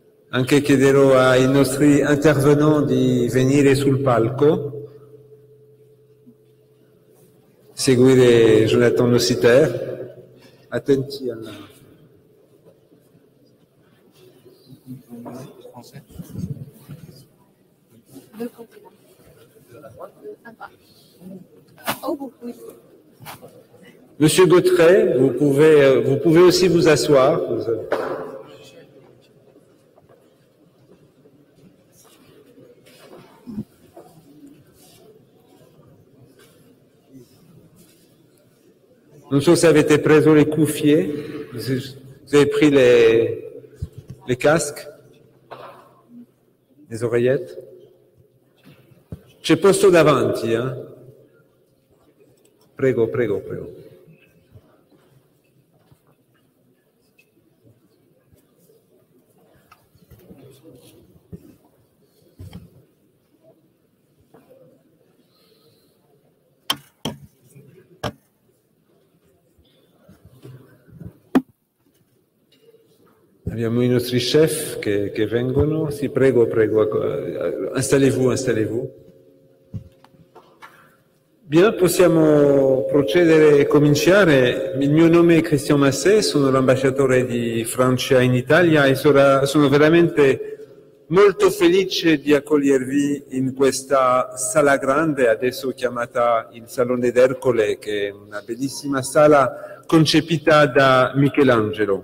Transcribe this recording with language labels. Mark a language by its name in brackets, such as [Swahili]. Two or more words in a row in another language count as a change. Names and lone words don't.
[Italian] Anche chiederò ai nostri intervenants di venire sul palco, seguire Jonathan Nossiter. Attenti alla... [French] Monsieur Gautret, vous pouvez aussi vous asseoir. [Italian] Non so se avete preso le cuffie, [French] vous avez pris les casques, les oreillettes. [Italian] C'è posto davanti, eh? Prego, prego, prego. Abbiamo i nostri chef che vengono. Sì, prego, prego. [French] Installez-vous, installez-vous. Bien, [Italian] possiamo procedere e cominciare. Il mio nome è Christian Masset, sono l'ambasciatore di Francia in Italia e sono veramente molto felice di accogliervi in questa sala grande, adesso chiamata il Salone d'Ercole, che è una bellissima sala concepita da Michelangelo.